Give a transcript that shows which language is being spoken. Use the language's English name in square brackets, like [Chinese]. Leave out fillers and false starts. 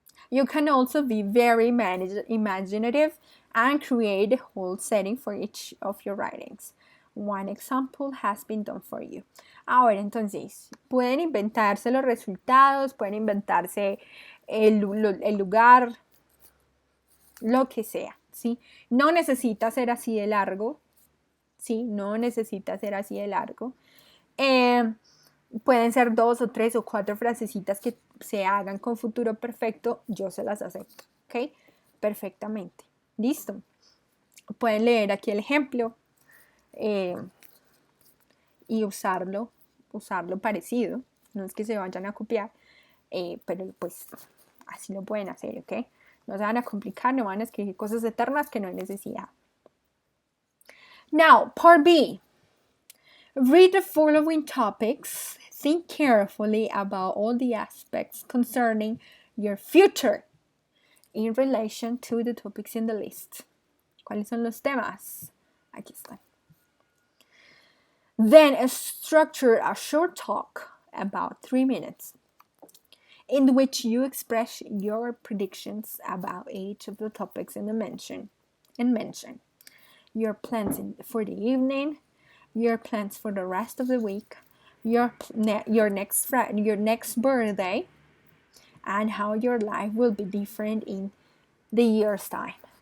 [English] You can also be very imaginative and create a whole setting for each of your writings. One example has been done for you. [Spanish] Ahora, entonces, pueden inventarse los resultados, pueden inventarse el lugar, lo que sea, ¿sí? No necesita ser así de largo, ¿sí? No necesita ser así de largo. Pueden ser 2 o 3 o 4 frasecitas que se hagan con futuro perfecto, yo se las acepto, ¿ok? Perfectamente. Listo. Pueden leer aquí el ejemplo y usarlo parecido. No es que se vayan a copiar, pero pues así lo pueden hacer, ¿ok? No se van a complicar, no van a escribir cosas eternas que no hay necesidad. [English] Now, part B. Read the following topics. Think carefully about all the aspects concerning your future in relation to the topics in the list. [Spanish] ¿Cuáles son los temas? Aquí están. [English] Then structure a short talk about 3 minutes in which you express your predictions about each of the topics in the mention your plans for the evening, your plans for the rest of the week, your next birthday, and how your life will be different in the year's time.